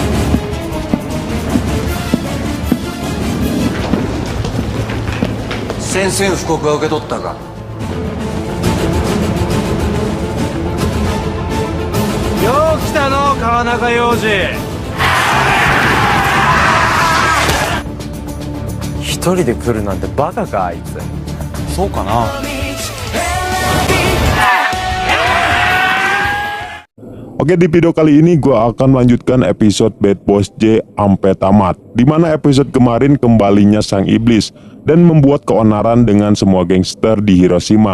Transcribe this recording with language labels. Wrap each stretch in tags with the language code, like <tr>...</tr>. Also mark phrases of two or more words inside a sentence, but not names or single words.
<ja>宣戦布告は受け取ったか。よう来たの川中洋次。一人で来るなんてバカかあいつ。そうかな。</ja> <id>Oke, di video kali ini gue akan melanjutkan episode Bad Boys J sampai tamat, dimana episode kemarin kembalinya sang iblis dan membuat keonaran dengan semua gangster di Hiroshima.</id>